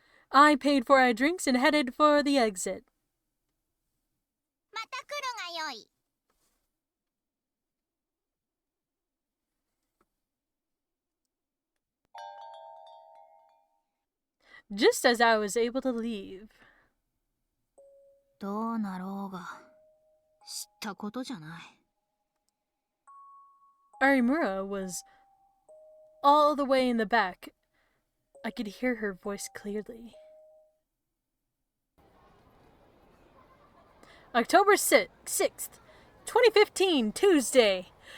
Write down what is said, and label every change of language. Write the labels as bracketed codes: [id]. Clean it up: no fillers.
[en] I paid for our drinks and headed for the exit. [ja] また来るがよい。 [en] Just as I was able to leave. [ja] どうなろうが知ったことじゃない。 [en] Arimura was all the way in the back. I could hear her voice clearly. October 6th, 2015, Tuesday.